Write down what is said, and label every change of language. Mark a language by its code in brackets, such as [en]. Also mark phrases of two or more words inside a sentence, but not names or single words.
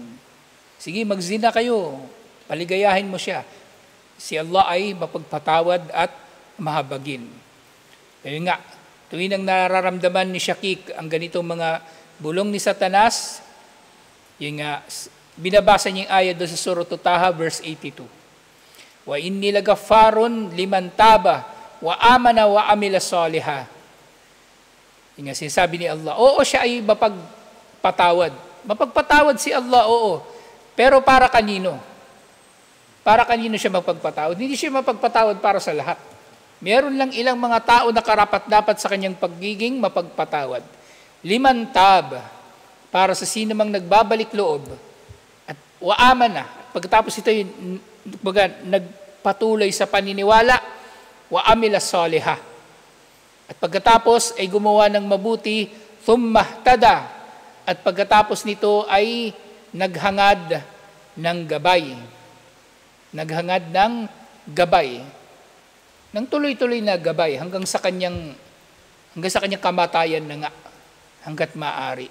[tl] Sige, magzina kayo. Paligayahin mo siya. Si Allah ay mapagpatawad at mahabagin. Kaya nga, tuwing ang nararamdaman ni Shakik ang ganitong mga bulong ni Satanas, yung nga, binabasa niya yung ayat doon sa Surah Taha, verse 82. [ar] وإني لغفار لمن تاب وآمن وعمل صالحا. [tl] Yung nga, sinasabi ni Allah, oo, siya ay mapagpatawad. Mapagpatawad si Allah, oo. Pero para kanino? Para kanino siya mapagpatawad? Hindi siya mapagpatawad para sa lahat. Meron lang ilang mga tao na karapat-dapat sa kanyang pagiging mapagpatawad. 5 tab para sa sino mang nagbabalik loob at waaman na. Pagkatapos ito yung nagpatuloy sa paniniwala, [ar] وعمل صالحا. [tl] At pagkatapos ay gumawa ng mabuti, [ar] ثم اهتدى. [tl] At pagkatapos nito ay naghangad ng gabay. Naghangad ng gabay. Nang tuloy-tuloy na gabay hanggang sa kanyang kamatayan na nga, hanggat maaari.